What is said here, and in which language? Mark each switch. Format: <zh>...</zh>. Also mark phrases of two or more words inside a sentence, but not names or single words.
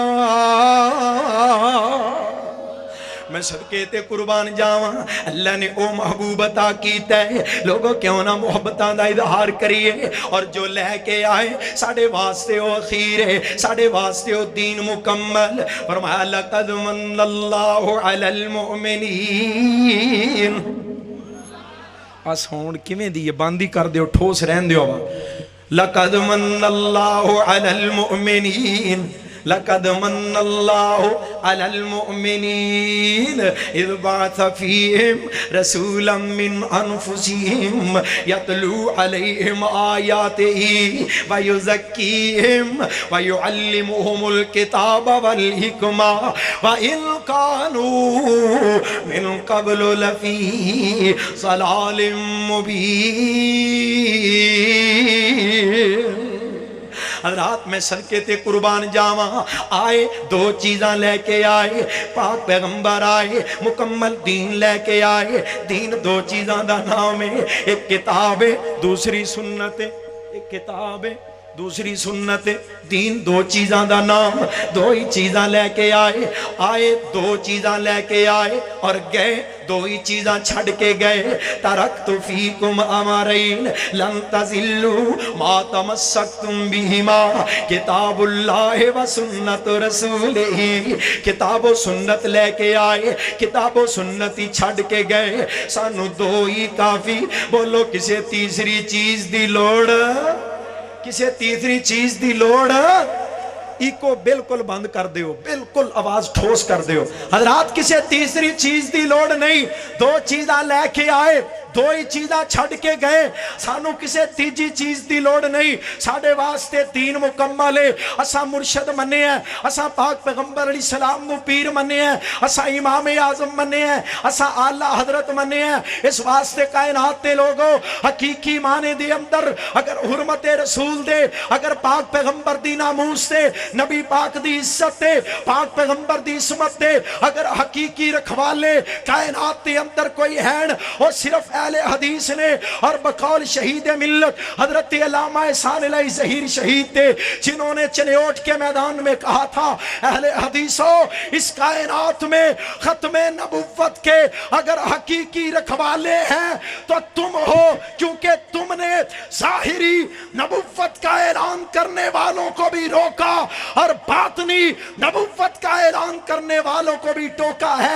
<pa>میں صدقے تے قربان جاواں، اللہ نے او محبوب عطا کیتا ہے. لوگو کیوں نہ محبتاں دا اظہار کریے۔ اور جو لے کے آئے ساڈے واسطے او خیر ہے، ساڈے واسطے او دین مکمل.</pa> <ar>फरमाया لقد من الله على المؤمنين.</ar> <pa>آہ ساؤنڈ کیویں دی ہے? بند ہی کر دیو، ٹھوس رہن دیو.</pa> <ar>لقد من الله على المؤمنين، لقد من الله على المؤمنين إذ بعث فيهم رسولا من أنفسهم يتلو عليهم آياته ويزكيهم ويعلمهم الكتاب والحكمة وإن كانوا من قبل لفي ضلال مبين.</ar> <pa>رات میں صدقے تے قربان جاواں. آئے دو چیزاں لے کے آئے، پاک پیغمبر آئے مکمل دین لے کے آئے. دین دو چیزاں دا نام ہے، ایک کتاب ہے دوسری سنت ہے. ایک کتاب ہے دوسری سنت ہے۔ دین دو چیزاں دا نام، دو ہی چیزاں لے کے آئے. آئے دو چیزاں لے کے آئے اور گئے دو ہی چیزاں چھڈ کے گئے.</pa> <ar>تركت فيكم أمرين لن تضلوا ما تمسكتم بهما كتاب الله وسنة رسوله.</ar> <pa>کتاب و سنت لے کے آئے، کتاب و سنت ہی چھڈ کے گئے. سانوں دو ہی کافی، بولو کسے تیسری چیز دی لوڑ، کسے تیسری چیز دی لوڑ. اِکو بالکل بند کر دیو، بالکل آواز ٹھوس کر دیو. حضرات کسے تیسری چیز دی لوڑ نہیں. دو چیزاں لے کے آئے، دو ہی چیزاں چھڈ کے گئے. سانوں کسے تیجی چیز دی لوڑ نہیں۔ ساڈے واسطے دین مکمل ہے. اساں مرشد منے ہیں، اساں پاک پیغمبر علیہ السلام نوں پیر منے ہیں، اساں امام اعظم منے ہیں، اساں اعلیٰ حضرت منے ہیں. اس واسطے کائنات دے لوگو حقیقی معنے دے اندر اگر حرمت رسول دے، اگر پاک پیغمبر دی ناموس دے، نبی پاک دی عزت دے، پاک پیغمبر دی عصمت دے، اگر حقیقی رکھوالے کائنات دے اندر کوئی ہے اور صرف</pa> <ur>اہل حدیث نے اور بقول شہید ملت حضرت علامہ احسان الہی ظہیر شہید تھے، جنہوں نے چنیوٹ کے میدان میں کہا تھا اہل حدیثوں اس کائنات میں ختم نبوت کے اگر حقیقی رکھوالے ہیں تو تم ہو، کیونکہ تم نے ظاہری نبوت کا اعلان کرنے والوں کو بھی روکا اور باطنی نبوت کا اعلان کرنے والوں کو بھی ٹوکا ہے۔</ur>